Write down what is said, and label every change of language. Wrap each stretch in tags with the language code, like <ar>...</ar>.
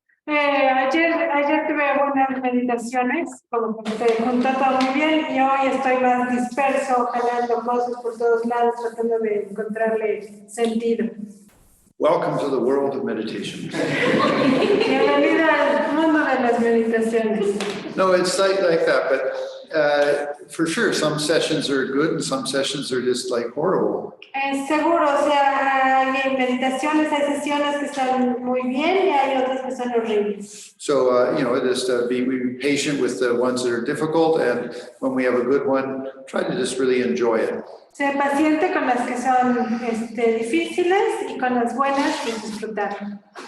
<es>Ayer tuve buenas meditaciones, como que se juntó todo muy bien y hoy estoy más disperso, jalando cosas por todos lados, tratando de encontrarle sentido.</es> <en>Welcome to the world of meditation.</en> <es>Bienvenida al mundo de las meditaciones.</es> <en>No, it's like that, but for sure, some sessions are good and some sessions are just like horrible.</en> <es>Seguro, o sea, hay meditaciones, hay sesiones que están muy bien y hay otras que son horribles.</es> <en>So, just be patient with the ones that are difficult, and when we have a good one, try to just really enjoy it.</en> <es>Sé paciente con las que son difíciles y con las buenas y disfrutar.</es>